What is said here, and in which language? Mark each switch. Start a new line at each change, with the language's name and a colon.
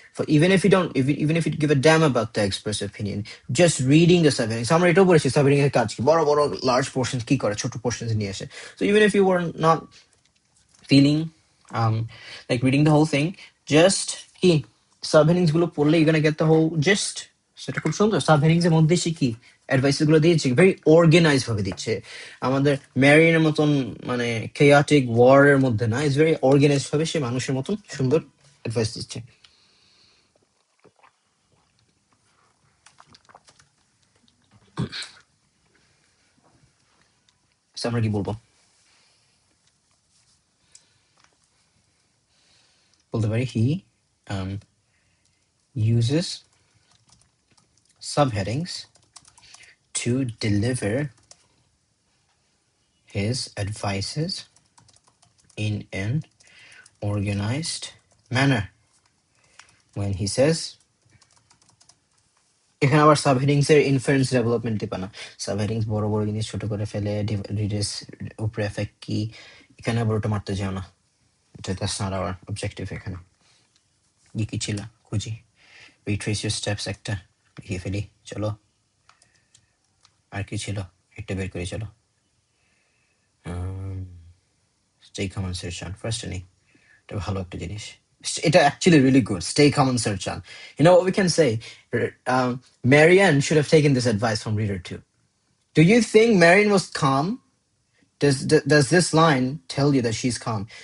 English: For even if you give a damn about the express opinion, just reading the subheadings,
Bangla: আমরা এটাও বলেছি subheading এর কাজ কি, বড় বড় large portions কি করে, ছোট portions নিয়ে আসে।
English: So even if you were not feeling like reading the whole thing, just কি subheadings গুলো পড়লে you're gonna get the whole gist.
Bangla: সেটা খুব সুন্দর। subheadings এর মধ্যে সে কি অ্যাডভাইস গুলো দিয়েছে, ভেরি অর্গানাইজ ভাবে দিচ্ছে। আমাদের ম্যারিনের মতন মানে chaotic war এর মধ্যে না, ইটস ভেরি অর্গানাইজ ভাবে সে মানুষের মতন সুন্দর অ্যাডভাইস দিচ্ছে। আমরা কি বলবো? বলতে পারি
English: he uses subheadings to deliver his advices in an organized manner.
Bangla: When he says, এখানে আবার সাবহেডিংস এর ইনফারেন্স ডেভেলপমেন্ট দিবা না, সাবহেডিংস বড় বড় জিনিস ছোট করে ফেলে রিডার্স উপরে এফেক্ট কি, এখানে আবার ওটা মারতে যাও না,
English: That's not our objective.
Bangla: এখানে কি ছিল খুঁজি, রিট্রেস ইউর স্টেপস একটা লিখে ফেলি, চলো। আর কি ছিল একটা বের করে চলো।
English: stay calm and search on first
Bangla: নেই, এটা ভালো একটা জিনিস, এটা
English: actually really good, stay calm and search on. You know what we can say, Marianne should have taken this advice from reader 2. Do you think Marianne was calm? Does this line tell you that she's calm?